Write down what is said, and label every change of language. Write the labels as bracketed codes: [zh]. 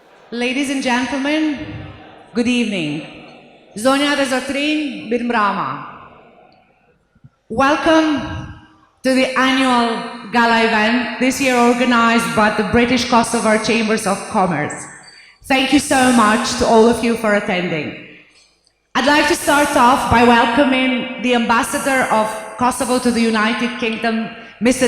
[en] Ladies and gentlemen, good evening. [sq] Zonja dhe Zotrin, Mirëmbrama. [en] Welcome to the annual Gala event, this year organized by the British Kosovar Chambers of Commerce. Thank you so much to all of you for attending. I'd like to start off by welcoming the Ambassador of Kosovo to the United Kingdom, Mr.